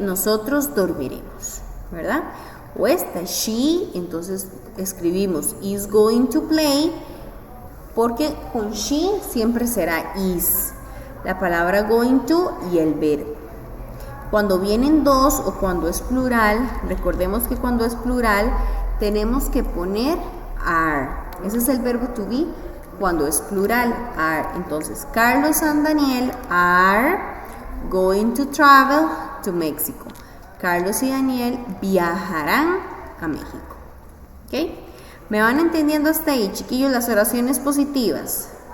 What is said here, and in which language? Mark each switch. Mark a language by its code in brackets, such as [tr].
[es] Nosotros dormiremos, ¿verdad? O esta, she, entonces escribimos [en] is going to play, [es] porque con she siempre será is. La palabra going to y el verbo. Cuando vienen dos o cuando es plural, recordemos que cuando es plural tenemos que poner are. Ese es el verbo to be cuando es plural, are. [en] Entonces, Carlos and Daniel are going to travel to Mexico. [es] Carlos y Daniel viajarán a México. ¿Ok? ¿Me van entendiendo hasta ahí, chiquillos, las oraciones positivas?